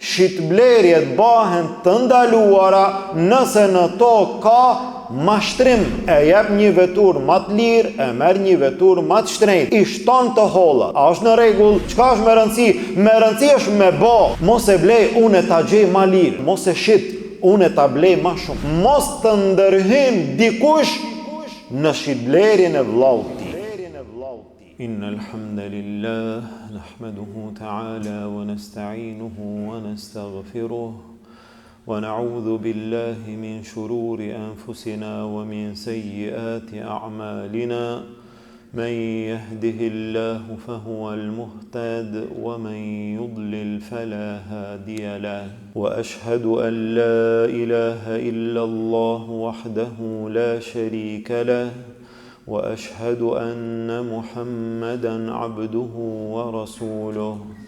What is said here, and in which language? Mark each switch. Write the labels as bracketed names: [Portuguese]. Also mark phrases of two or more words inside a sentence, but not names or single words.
[Albanian] shitblerjet bëhen të ndaluara nëse në to ka mashtrim, e jep një vetur më të lirë, e merr një vetur më të shtrenjtë, i shton të holla. A është në rregull? Çka është me rëndësi? Me rëndësi është me bë. Mos e blej, unë ta gjej më lirë. Mos e shit, unë ta blej më shumë. Mos të ndërhyn dikush në shitblerjen e vllaut. [Arabic] إن الحمد لله نحمده تعالى ونستعينه ونستغفره ونعوذ بالله من شرور أنفسنا ومن سيئات أعمالنا من يهده الله فهو المهتد ومن يضلل فلا هادي له وأشهد أن لا إله إلا الله وحده لا شريك له وأشهد أن محمدًا عبده ورسوله